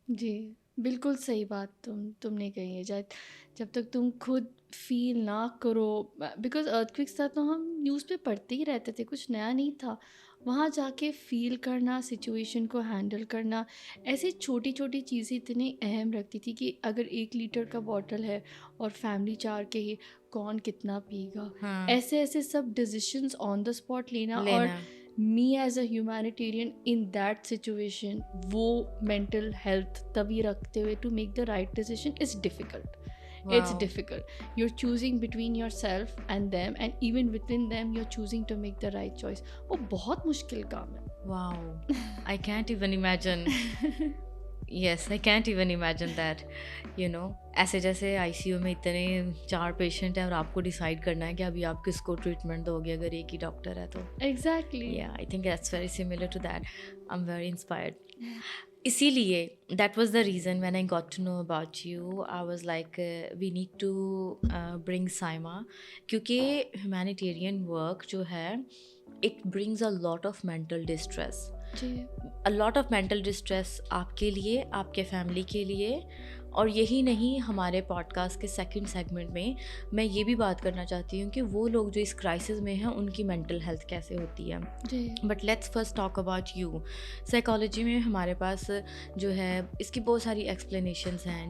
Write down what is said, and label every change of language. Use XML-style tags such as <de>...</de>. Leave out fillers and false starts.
<hi>जी, बिल्कुल सही बात तुमने कही है. जब तक तुम खुद फील ना करो, बिकॉज अर्थक्वेक्स था तो हम न्यूज़ पे पढ़ते ही रहते थे, कुछ नया नहीं था. वहाँ जाके फील करना, सिचुएशन को हैंडल करना, ऐसी छोटी छोटी चीज़ें इतनी अहम रखती थी कि अगर 1 लीटर का बॉटल है और फैमिली 4 के ही, कौन कितना पिएगा. ऐसे ऐसे सब डिसीजंस ऑन द स्पॉट लेना.</hi> <en>और me as a humanitarian in that situation, वो mental health</en> <hi>तभी रखते हुए</hi> <en>to make the right decision is difficult. Wow. It's difficult. You're choosing between yourself and them, and even within them you're choosing to make the right choice.</en> <hi>वो बहुत मुश्किल काम है.</hi> <en>Wow, I can't even imagine. Yes, I can't even imagine that. You know,</en> <hi>ऐसे जैसे ICU में इतने 4 patient हैं और आपको डिसाइड करना है कि अभी आप किसको ट्रीटमेंट दोगे अगर एक ही डॉक्टर है तो.</hi> <en>Exactly. Yeah, I think that's very similar to that. I'm very inspired. इसीलिए that was the reason when I got to know about you, I was like we need to bring Saima,</en> <hi>क्योंकि</hi> <en>humanitarian work जो है it brings a lot of mental distress. A lot of mental distress</en> <hi>आपके लिए, आपके family के लिए. और यही नहीं, हमारे पॉडकास्ट के सेकंड सेगमेंट में मैं ये भी बात करना चाहती हूँ कि वो लोग जो इस क्राइसिस में हैं उनकी मेंटल हेल्थ कैसे होती है.</hi> <en>But let's first talk about you.</en> <hi>Psychology में हमारे पास जो है इसकी बहुत सारी एक्सप्लेनेशंस हैं.</hi>